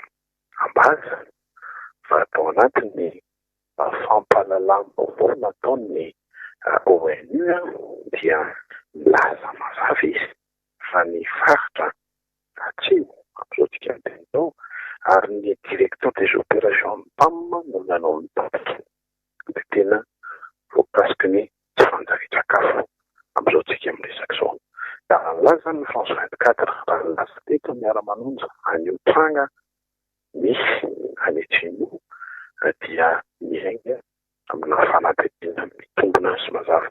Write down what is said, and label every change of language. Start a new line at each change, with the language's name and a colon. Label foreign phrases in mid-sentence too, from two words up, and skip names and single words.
Malagasy: Ambaza fa atao anatin'ny fampahalalam-baovao nataon'ny ONU dia milaza mazava izy fa ny faritra atsimo amin'izao tsika miteny izao ary ny
French: directeur des opérations
Malagasy: PAM no nanao ny tatitra dia tena voakasiky ny tsy fanjari-tsakafo amin'izao tsika miresaka izao. Raha nilaza ny France 24 raha nilaza teto miara-manonja any Otranga misy any Atsimo dia miainga amina fanadihadiana mitombina sy mazava.